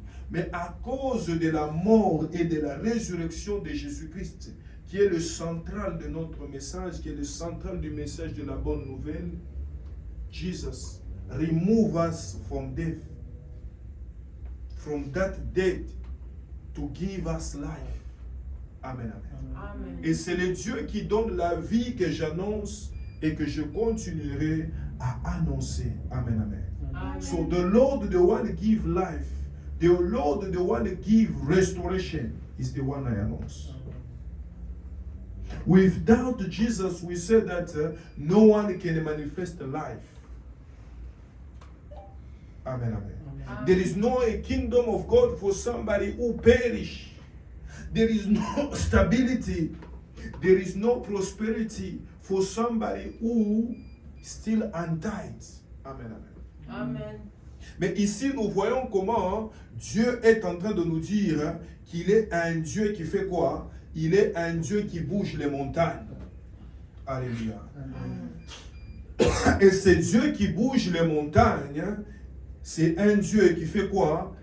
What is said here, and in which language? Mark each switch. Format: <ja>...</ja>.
<fr>Mais à cause de la mort et de la résurrection de Jésus-Christ, qui est le central de notre message, qui est le central du message de la bonne nouvelle,</fr> <en>Jesus remove us from death, from that death, to give us life. Amen, amen.</en> <fr>Amen. Et c'est le Dieu qui donne la vie que j'annonce et que je continuerai à annoncer. Amen, amen. Amen.</fr> <en>So the Lord, the one give life, the Lord, the one give restoration, is the one I announce. Without Jesus, we said that no one can manifest life. Amen, amen. Amen. There is no a kingdom of God for somebody who perish. There is no stability. There is no prosperity for somebody who still untied. Amen, amen. Amen.</en> <fr>Mais ici, nous voyons comment Dieu est en train de nous dire qu'il est un Dieu qui fait quoi? Il est un Dieu qui bouge les montagnes. Alléluia. Et c'est Dieu qui bouge les montagnes. C'est un Dieu qui fait quoi?</fr>